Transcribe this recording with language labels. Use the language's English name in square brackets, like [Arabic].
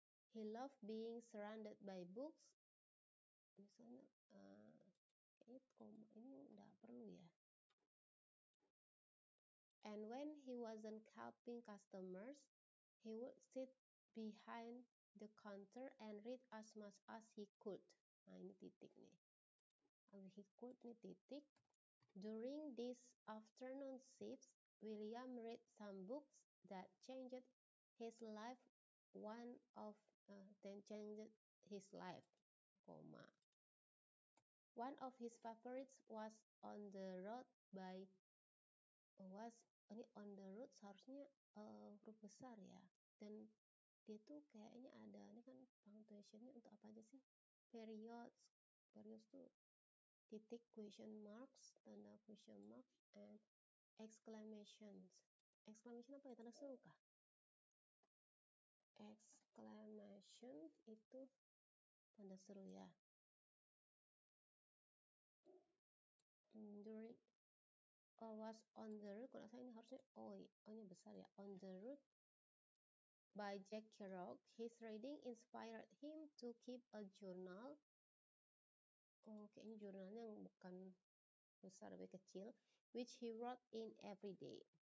[English] He loved being surrounded by books. [Indonesian] Misalnya, kayaknya koma, ini nggak perlu ya. [English] And when he wasn't helping customers, he would sit behind the counter and read as much as he could. [Indonesian] Nah, ini titik nih. [English] He could [Indonesian] nih titik. [English] During these afternoon shifts, William read some books that changed his life. One of them changed his life, comma. One of his favorites was On the Road by [Indonesian] ini [English] On the Road [Indonesian] seharusnya huruf besar ya. Dan dia tuh kayaknya ada, ini kan punctuationnya untuk apa aja sih? [English] Periods [Indonesian] tuh titik, [English] question marks, [Indonesian] tanda [English] question mark, and exclamations. Exclamation [Indonesian] apa ya? Tanda seru kah? [English] Exclamation. [Indonesian] question itu tanda seru ya. [English] During was on the road, [Indonesian] kalau saya ini harusnya O-nya besar ya. [English] On the road by Jack Kerouac. His reading inspired him to keep a journal. [Indonesian] Oh, kayaknya jurnalnya bukan besar, lebih kecil. [English] Which he wrote in every day.